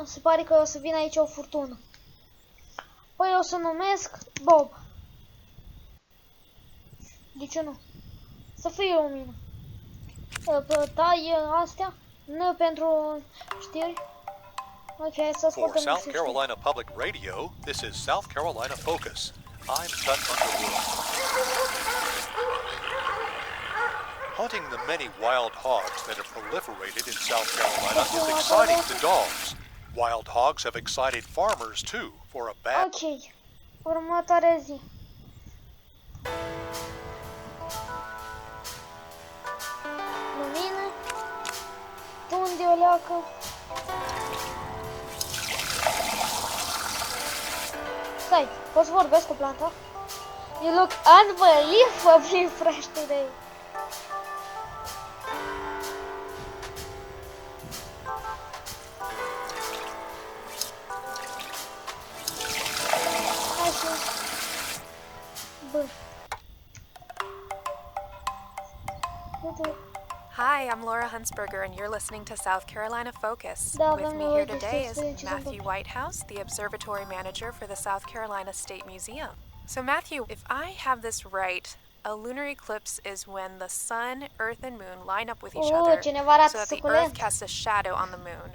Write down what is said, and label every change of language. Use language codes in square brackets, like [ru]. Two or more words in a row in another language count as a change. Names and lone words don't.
[ro] Se pare că o să vină aici o furtună. Păi o să numesc Bob. De ce nu? Să fie lumină. Tai astea. Nu pentru știri. Ok, să ascultăm. [en] For South Carolina Public Radio, this is South Carolina Focus. I'm Tut Underwood. Hunting the many wild hogs that have proliferated in South Carolina is exciting to dogs. Wild hogs have excited farmers too for a bad... [ro] Ok, următoarea zi. Lumină. Unde o leacă? Stai, poți vorbesc cu planta? [en] You look unbelievably fresh today. [ro] Hai să... Bă. [en] Hi, I'm Laura Huntsberger, and you're listening to South Carolina Focus. [ro] Da, [en] With me [ro] avem [en] here [ro] de [en] today is [ro] ce [en] Matthew Whitehouse, the Observatory Manager for the South Carolina State Museum. So Matthew, if I have this right, a lunar eclipse is when the sun, earth, and moon line up with each other so that the earth casts a shadow on the moon.